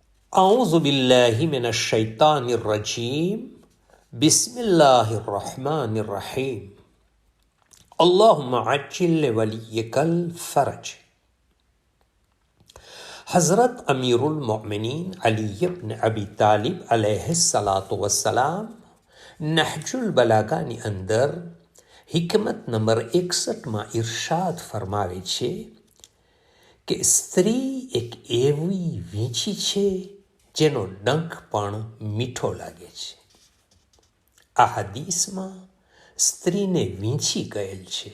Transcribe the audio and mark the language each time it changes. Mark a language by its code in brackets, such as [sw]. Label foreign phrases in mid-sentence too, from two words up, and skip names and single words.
[ar] أعوذ بالله من الشيطان الرجيم بسم الله الرحمن الرحيم اللهم عجل لوليك الفرج. [gu] हज़रत अमीरुल मोमिनीन अली इब्न अबी तालिब [ar] عليه الصلاة والسلام [gu] नहजुल बलागाની અંદર હિકમત નંબર 61માં ઇરશાદ ફરમાવે છે કે સ્ત્રી એક એવી વીંછી છે જેનો ડંખ પણ મીઠો લાગે છે. આ હદીસમાં સ્ત્રીને વીંછી કહેલ છે.